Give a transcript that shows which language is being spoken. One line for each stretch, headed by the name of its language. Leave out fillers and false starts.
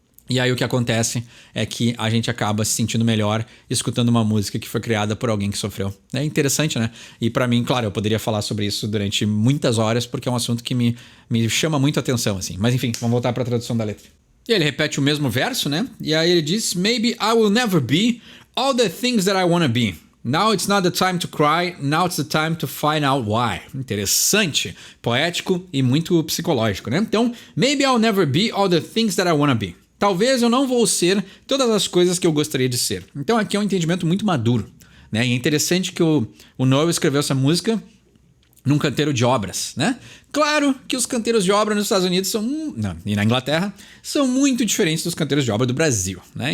Portuguese: E aí o que acontece é que a gente acaba se sentindo melhor escutando uma música que foi criada por alguém que sofreu. É interessante, né? E pra mim, claro, eu poderia falar sobre isso durante muitas horas, porque é um assunto que me chama muito a atenção, assim. Mas enfim, vamos voltar pra tradução da letra. E ele repete o mesmo verso, né? E aí ele diz:
English: Maybe I will never be all the things that I wanna be. Now it's not the time to cry, now it's the time to find out why.
Portuguese: Interessante, poético e muito psicológico, né?
English: Então, maybe I'll never be all the things that I wanna be.
Portuguese: Talvez eu não vou ser todas as coisas que eu gostaria de ser. Então aqui é um entendimento muito maduro, né? E é interessante que o Noel escreveu essa música num canteiro de obras, né? Claro que os canteiros de obra nos Estados Unidos e na Inglaterra são muito diferentes dos canteiros de obra do Brasil, né?